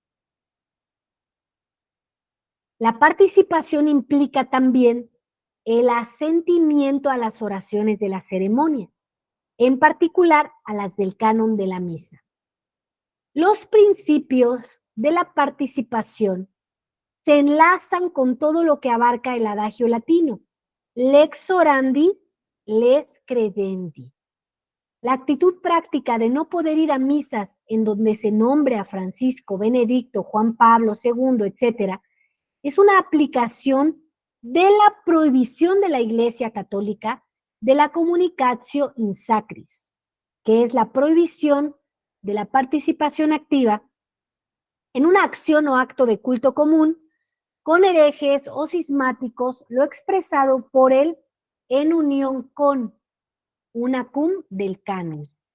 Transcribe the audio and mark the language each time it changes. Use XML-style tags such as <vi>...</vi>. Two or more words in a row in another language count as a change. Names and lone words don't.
<es>La participación implica también el asentimiento a las oraciones de la ceremonia, en particular a las del canon de la misa. Los principios de la participación se enlazan con todo lo que abarca el adagio latino,</es> <la>lex orandi, les credendi.</la> <es>La actitud práctica de no poder ir a misas en donde se nombre a Francisco, Benedicto, Juan Pablo II, etcétera, es una aplicación de la prohibición de la Iglesia Católica de la</es> <la>communicatio in sacris,</la> <es>que es la prohibición de la participación activa en una acción o acto de culto común con herejes o cismáticos, lo expresado por él en unión con</es> <la>una cum</la> <es>del canon.</es>